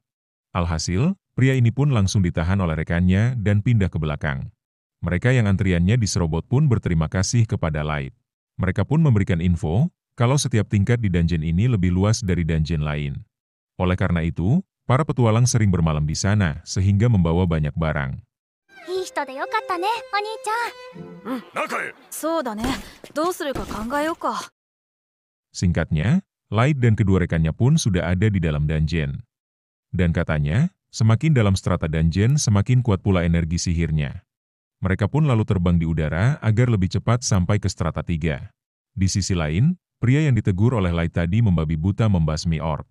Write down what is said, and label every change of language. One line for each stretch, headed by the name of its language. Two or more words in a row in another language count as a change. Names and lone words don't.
Indonesian: Alhasil, pria ini pun langsung ditahan oleh rekannya dan pindah ke belakang. Mereka yang antriannya diserobot pun berterima kasih kepada Light. Mereka pun memberikan info, kalau setiap tingkat di dungeon ini lebih luas dari dungeon lain. Oleh karena itu, para petualang sering bermalam di sana, sehingga membawa banyak barang.
Japanese: いい人でよかったね、お兄ちゃん。中へ。そうだね。どうするか考えようか。
Indonesian: Singkatnya, Light dan kedua rekannya pun sudah ada di dalam dungeon. Dan katanya, semakin dalam strata dungeon semakin kuat pula energi sihirnya. Mereka pun lalu terbang di udara agar lebih cepat sampai ke strata 3. Di sisi lain, pria yang ditegur oleh Light tadi membabi buta membasmi orc.